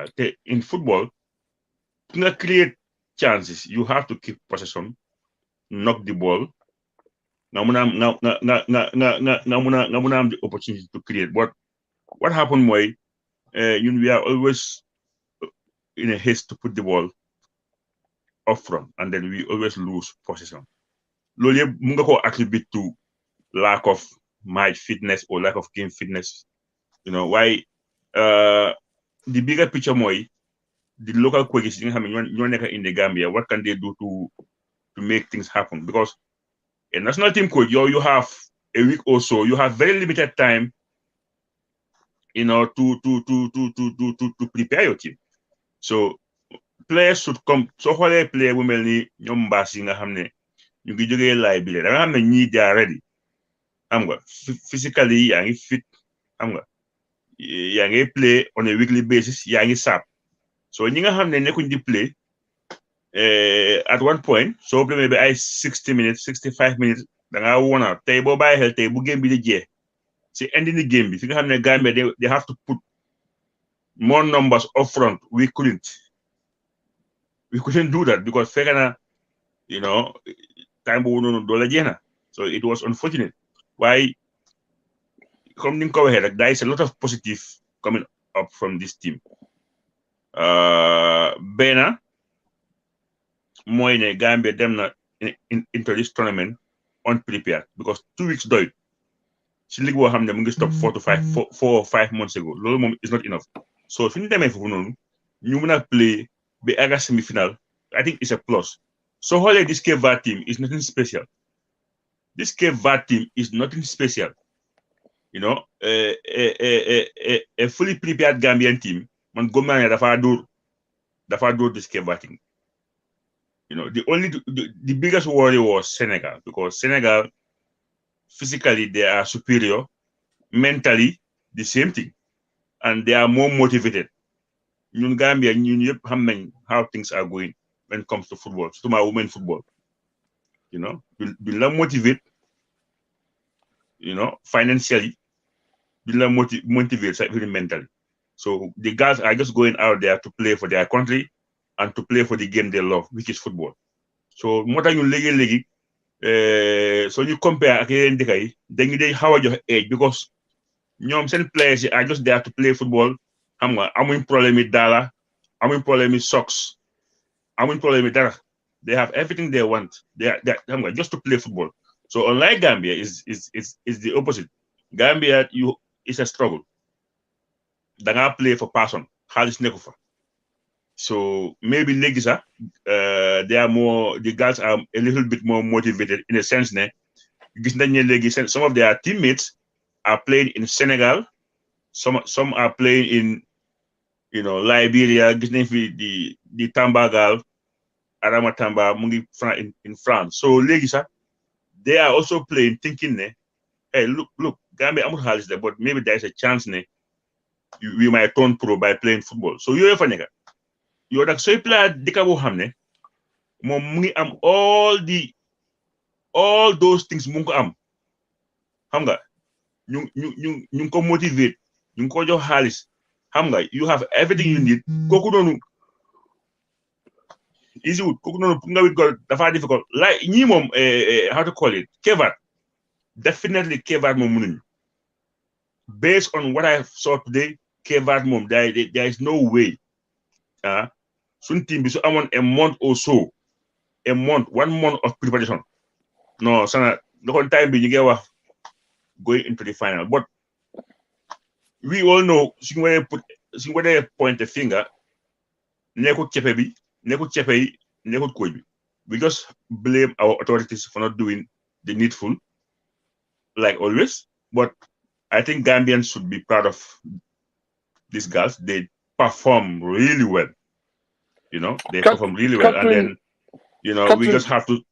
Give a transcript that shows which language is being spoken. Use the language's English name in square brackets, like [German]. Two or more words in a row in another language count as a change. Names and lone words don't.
[English] In football, to create chances, you have to keep possession, knock the ball. Now the opportunity to create. But what happened way, we are always in a haste to put the ball up front, and then we always lose possession. [Wolof] Loolu yëpp mun nga ko [English] attribute to lack of match fitness or lack of game fitness. Why? The bigger picture mooy the local coaches [Wolof] yi nga xam ne ñoo nekk [English] in the Gambia, what can they do to make things happen? Because a national team coach, you have a week or so, you have very limited time, to prepare your team. So players should come. [Wolof] So xoolee player bu mel ni ñoom Mbass yi nga xam ne ñu ngi jógee laay bile da nga xam ne ñii [English] they are ready, [Wolof] xam nga physically yaa ngi fit, xam nga yaa ngi [English] play on a weekly basis, [Wolof] yaa ngi sap. So ñi nga xam ne nekkuñ di [English] play at one point, [Wolof] so [English] play by 60 minutes 65 minutes [Wolof] da nga wona tey boo bàyyi xel tey bu game bi di jeex si [English] ending the game [Wolof] bi fi nga xam ne Gambia [English] they have to put more numbers up front. We couldn't do that because [Wolof] fekk na time boobu noonu doole jeex na. [English] So it was unfortunate. Why? [Wolof] Comme ni nga ko waxee rek, [English] there is a lot of positive coming up from this team. [Wolof] Benn mooy ne Gambia dem na [English] into this tournament unprepared, because 2 weeks [Wolof] doyut si ligue boo xam ne mu ngi [English] stop 4 or 5 months ago. [Wolof] Loolu moom [English] is not enough. [Wolof] So fi ñu demee foofu noonu ñu mën a play ba àgga semi-final [English] I think it's a plus. So Holly, this Cape Verde team is nothing special. This Cape Verde team is nothing special. You know, a fully prepared Gambian team, man, go man, dafa do this Cape Verde team. You know, the biggest worry was Senegal, because Senegal physically they are superior, mentally the same thing, and they are more motivated. [Wolof] Ñun Gambia ñun yëpp xam nañ [English] how things are going when it comes to football, surtout my women football. You know, [Wolof] duñ la [English] motivate, you know, financially, [Wolof] duñ la [English] motivate even mentally. So the guys are just going out there to play for their country and to play for the game they love, which is football. [Wolof] So moo tax ñun léegi [English] so you compare [Wolof] ak yeneen dëkk yi dañu day xaw a jox [English] age, because [Wolof] ñoom seen players yi [English] are just there to play football. [Wolof] Xam nga amuñ problème yi daala, amuñ problème yi socks, amuñ problème yi dara. [English] They have everything they want. They are [Wolof] xam nga [English] just to play football. So unlike Gambia is the opposite. Gambia is a struggle. [Wolof] Da nga [English] play for passion. [Wolof] Xaalis nekku fa. [English] So maybe [Wolof] léegi sax [English] the girls are a little bit more motivated in a sense ne [Wolof] gis nañ ne léegi [English] some of their teammates are playing in Senegal, some are playing in, you know, Liberia. [Wolof] Gis nañ fi the Tamba girl, Adama Tamba mu ngi in France. [English] So [Wolof] léegi sax [English] they are also playing thinking ne, hey, look, [Wolof] Gambia amul xaalis de, [English] but maybe there is a chance ne we might turn pro by playing football. So [Wolof] yooyu fa nekk. Yow nag sooy play dëkk boo xam ne moom mu ngi am [English] all those things [Wolof] mu ngi ko am, xam nga ñu ko motivate, ñu ko jox xaalis, xam nga [English] you have everything you need. [Wolof] Kooku noonu easy wut, kooku noonu nga wit ko dafa difficult. [English] Like [Wolof] ñii moom [English] how to call it, Cape Verde, definitely Cape Verde [Wolof] moom mënuñu. [English] Based on what I saw today, Cape Verde moom there is no way [Wolof] suñ team bi su amoon [English] a month or so, 1 month of preparation, no sana the whole time [Wolof] bi ñu ngi wax [English] going into the final. But we all know [Wolof] suñu waree [English] point a finger, [Wolof] nekkut cepe bi, nekkut cepe yi, nekkut coach bi. [English] We just blame our authorities for not doing the needful, like always. But I think Gambians should be proud of these girls. They perform really well. You know, they perform really well. And then, you know, we just have to.